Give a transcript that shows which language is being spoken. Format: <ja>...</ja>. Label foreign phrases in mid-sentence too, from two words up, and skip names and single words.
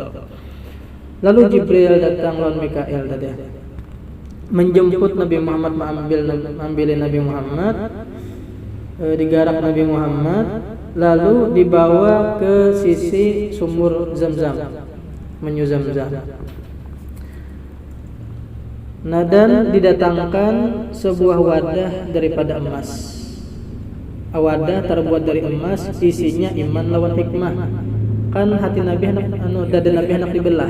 <id>Lalu Jibril datang lawan Mikail tadi menjemput Nabi Muhammad mengambil Nabi Muhammad digarak Nabi Muhammad lalu dibawa ke sisi sumur Zamzam menyu Zamzam. Nah dan didatangkan sebuah wadah daripada emas. Wadah terbuat dari emas isinya iman lawan hikmah. Kan hati Nabi dada Nabi hendak dibelah.</id>